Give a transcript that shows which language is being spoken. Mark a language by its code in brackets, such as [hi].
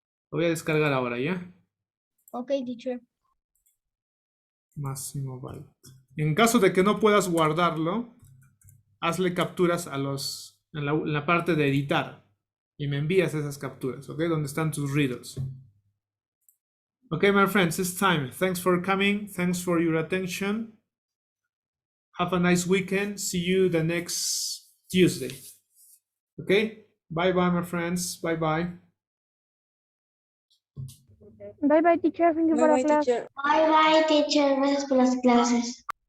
[es] Lo voy a descargar ahora, ¿ya? [en] Ok, teacher. [es] Máximo Byte. En caso de que no puedas guardarlo, hazle capturas a en la parte de editar y me envías esas capturas, ¿ok? Donde están tus riddles. [en] Okay, my friends, it's time. Thanks for coming. Thanks for your attention. Have a nice weekend. See you the next Tuesday. Okay? Bye-bye, my friends. Bye-bye. Bye bye, teacher. Thank you for the class. Bye bye, teacher. [es] Gracias por las clases.